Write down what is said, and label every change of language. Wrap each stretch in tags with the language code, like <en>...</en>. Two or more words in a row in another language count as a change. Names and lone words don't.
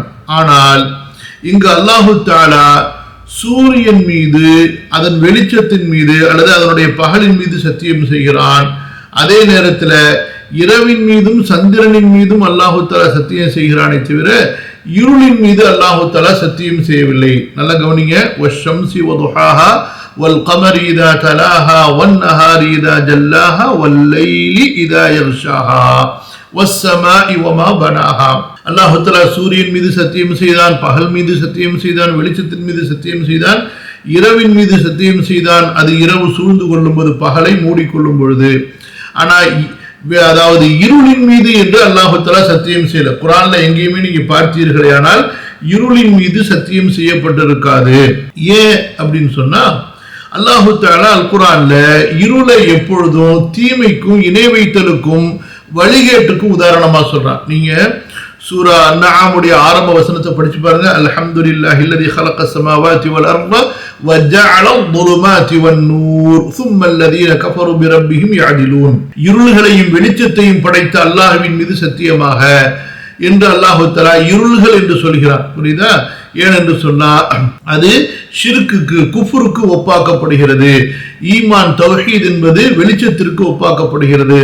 <ta>ஆனால் இங்கு</ta> <ar>الله تعالى</ar> <ta>சூரியன் மீது, அதன் வெளிச்சத்தின் மீது அல்லது அதனுடைய பகலின் மீது சத்தியம் செய்கிறான். அதே நேரத்தில் இரவின் மீதும் சந்திரனின் மீதும்</ta> <ar>الله تعالى</ar> <ta>சத்தியம் செய்கிறானே தவிர இருளின் மீது</ta> <ar>الله تعالى</ar> <ta>சத்தியம் செய்யவில்லை. நல்ல கவனிங்க.</ta> <ar>والشمس وضحاها والقمر إذا تلاها والنهار إذا جلاها والليل إذا يغشاها والسماء وما بناها. الله تعالى</ar> <ta>சூரியன் மீது சத்தியம் செய்தான், பகல் மீது சத்தியம் செய்தான், வெளிச்சத்தின் மீது சத்தியம் செய்தான், இரவின் மீது சத்தியம் செய்தான். அது இரவு சூழ்ந்து கொள்ளும் போது, பகலை மூடிக்கொள்ளும் பொழுது. ஆனால் அதாவது இருளின் மீது என்று</ta> <ar>الله تعالى</ar> <ta>சத்தியம் செய்யல. குர்ஆன்ல எங்கேயுமே நீங்க பார்த்தீர்களே ஆனால் இருளின் மீது சத்தியம் செய்யப்பட்டிருக்காது. ஏன் அப்படின்னு சொன்னா,</ta> <ar>الله تعالى</ar> <ta>அல் குர்ஆன்ல இருளை எப்பொழுதும் தீமைக்கும் இணை வைத்தலுக்கும் வழிகேட்டுக்கும் உதாரணமா சொல்றான். நீங்க சூரா அன்ஆமுடைய ஆரம்ப வசனத்தை படிச்சு பாருங்க.</ta> <ar>الحمد لله الذي خلق السماوات والارض وجعل الظلمات والنور ثم الذين كفروا بربهم يعدلون.</ar> <ta>இருள்களையும் வெளிச்சத்தையும் படைத்த அல்லாஹ்வின் மீது சத்தியமாக என்று</ta> <ar>الله تعالى</ar> <ta>இருள்கள் என்று சொல்கிறார். புரியுதா? ஏனென்று சொன்னா அது ஷிர்க்குக்கு, குஃப்ருக்கு ஒப்பாக்கப்படுகிறது. ஈமான் தௌஹீத் என்பது வெளிச்சத்திற்கு ஒப்பாக்கப்படுகிறது.</ta>